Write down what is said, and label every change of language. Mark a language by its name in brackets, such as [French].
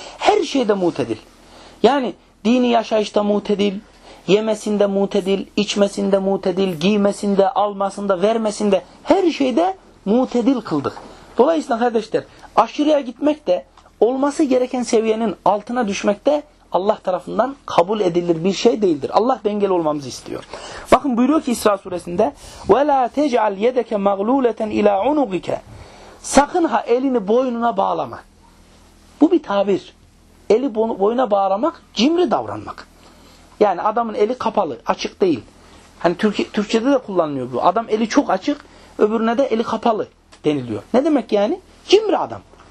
[Turkish] Her şeyde mutedil. Yani dini yaşayışta mutedil, yemesinde mutedil, içmesinde mutedil, giymesinde, almasında, vermesinde, her şeyde mutedil kıldık. Dolayısıyla kardeşler, aşırıya gitmek de olması gereken seviyenin altına düşmek de Allah tarafından kabul edilir bir şey değildir. Allah dengeli olmamızı istiyor. Bakın buyuruyor ki İsra suresinde [Arabic] وَلَا تَجْعَلْ يَدَكَ مَغْلُولَةً اِلَى عُنُقِكَ. [Turkish] Sakın ha elini boynuna bağlama. Bu bir tabir. Eli boynuna bağlamak cimri davranmak. Yani adamın eli kapalı, açık değil. Hani Türkçe'de de kullanılıyor bu. Adam eli çok açık, öbürüne de eli kapalı deniliyor. Ne demek yani? Cimri adam.